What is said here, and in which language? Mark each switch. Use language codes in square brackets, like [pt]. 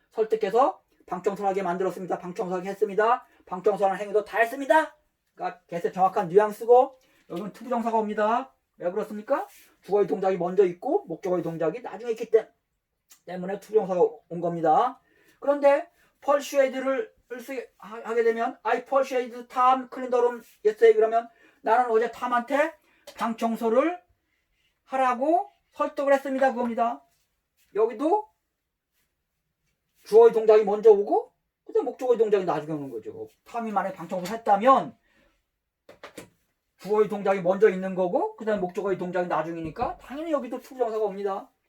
[ko] 설득해서 방청소하게 만들었습니다. 방청소하게 했습니다. 방청소하는 행위도 다 했습니다. 그러니까 개세 정확한 뉘앙스고, 여기는 투부정사가 옵니다. 왜 그렇습니까? 주어의 동작이 먼저 있고 목적어의 동작이 나중에 있기 때문에 투부정사가 온 겁니다. 그런데 persuade를 하게 되면 [en] I persuaded Tom clean the room yesterday. [ko] 그러면 나는 어제 탐한테 방 청소를 하라고 설득을 했습니다. 그겁니다. 여기도 주어의 동작이 먼저 오고 그다음 목적어의 동작이 나중에 오는 거죠. 탐이 만약에 방 청소를 했다면 주어의 동작이 먼저 있는 거고 그 다음에 목적어의 동작이 나중이니까 당연히 여기도 투부정사가 옵니다.